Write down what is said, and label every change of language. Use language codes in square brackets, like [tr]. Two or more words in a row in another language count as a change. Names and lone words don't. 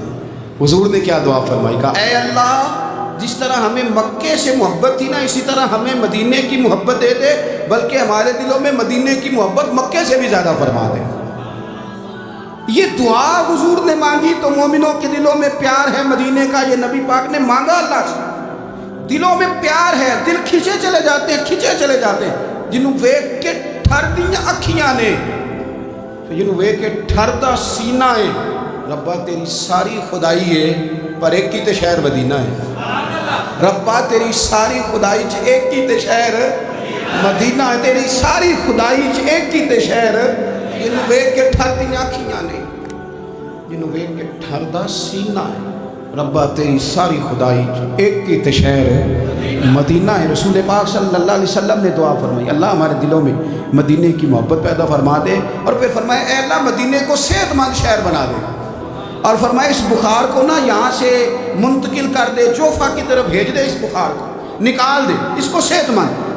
[ur] حضور نے کیا دعا فرمائی، کہا اے اللہ جس طرح ہمیں مکے سے محبت تھی نا اسی طرح ہمیں مدینے کی محبت دے دے، بلکہ ہمارے دلوں میں مدینے کی محبت مکے سے بھی زیادہ فرما دے۔ یہ دعا حضور نے مانگی تو مومنوں کے دلوں میں پیار ہے مدینے کا، یہ نبی پاک نے مانگا اللہ سے، دلوں میں پیار ہے، [pa] دل کھچے چلے جاتے ہیں، کھچے چلے جاتے ہیں، جنہوں ویک کے ٹھر دیاں اکھیاں نے، جنہوں ویک کے ٹھر دا سینہ ہے، ربا تیری ساری خدائی ہے پر ایک کی تے شہر مدینہ ہے، ربا تیری ساری خدائی چ ایک کی تے شہر مدینہ ہے، تیری ساری خدائی چ ایک کی تے شہر، جنہوں ویک کے ٹھر دیاں اکھیاں نے، جنہوں ویک کے ٹھر دا سینہ ہے، ربا تیری ساری خدائی ایک کی شہر مدینہ ہے. [ur] رسول پاک [ar] صلی اللہ علیہ وسلم [ur] نے دعا فرمائی، اللہ ہمارے دلوں میں مدینے کی محبت پیدا فرما دے. اور پھر فرمایا، اے اللہ مدینے کو صحتمند شہر بنا دے. اور فرمایا، اس بخار کو نا یہاں سے منتقل کر دے، جوفہ کی طرف بھیج دے، اس بخار کو نکال دے، اسکو صحتمند.